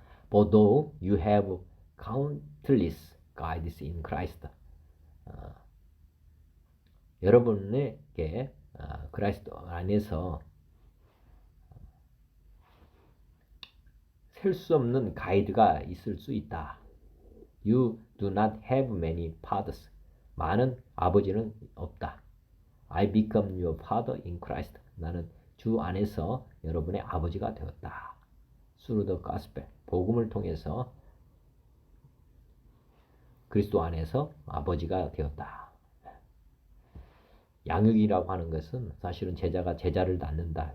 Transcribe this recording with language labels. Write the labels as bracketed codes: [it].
[en] But though you have countless guides in Christ, [ko] 여러분에게 그리스도 안에서 셀 수 없는 가이드가 있을 수 있다. [en] You do not have many fathers. [ko] 많은 아버지는 없다. [en] I become your father in Christ. [ko] 나는 주 안에서 여러분의 아버지가 되었다. [en] Through the gospel. [ko] 복음을 통해서 그리스도 안에서 아버지가 되었다. 양육이라고 하는 것은 사실은 제자가 제자를 낳는다.